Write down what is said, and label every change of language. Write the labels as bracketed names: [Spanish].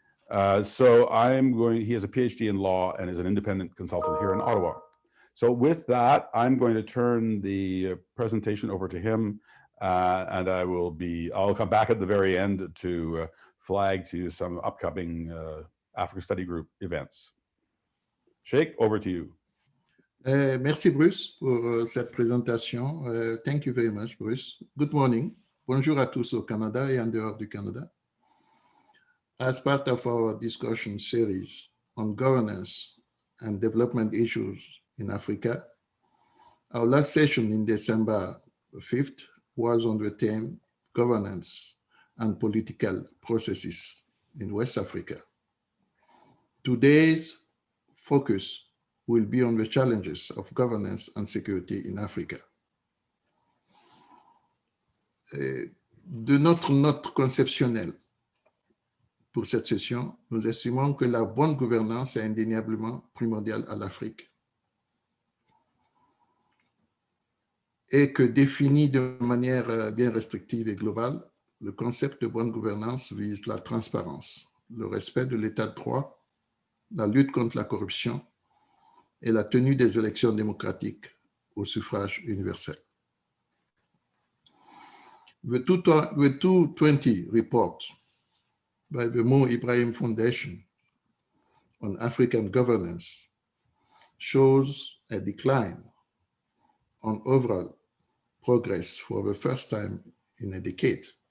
[English] So he has a PhD in law and is an independent consultant here in Ottawa. So with that, I'm going to turn the presentation over to him, and I'll come back at the very end to flag to you some upcoming Africa Study Group events. Sheikh, over to you. [French] Merci Bruce pour cette présentation. [English] Thank you very much, Bruce. Good morning. [French] Bonjour à tous au Canada et en dehors du Canada. [English] As part of our discussion series on governance and development issues in Africa, our last session in December 5th was on the theme governance and political processes in West Africa. Today's focus will be on the challenges of governance and security in Africa. [French] De notre note conceptuelle pour cette session, nous estimons que la bonne gouvernance est indéniablement primordiale à l'Afrique et que défini de manière bien restrictive et globale, le concept de bonne gouvernance vise la transparence, le respect de l'état de droit, la lutte contre la corruption et la tenue des élections démocratiques au suffrage universel. [English] The 2020 report by the Mo Ibrahim Foundation on African governance shows a decline on overall progress for the first time in a decade.